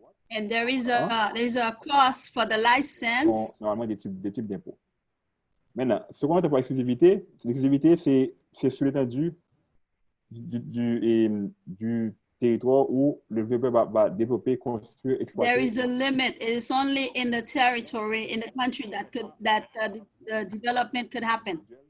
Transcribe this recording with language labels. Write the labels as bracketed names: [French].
[English] And there is a cost for the license. [French] Normalement des types d'impôts. Maintenant, ce qu'on appelle pour l'exclusivité, c'est sur l'étendue du territoire où le développeur va développer, construire, exploiter. [English] There is a limit. It's only in the territory, in the country that the development could happen.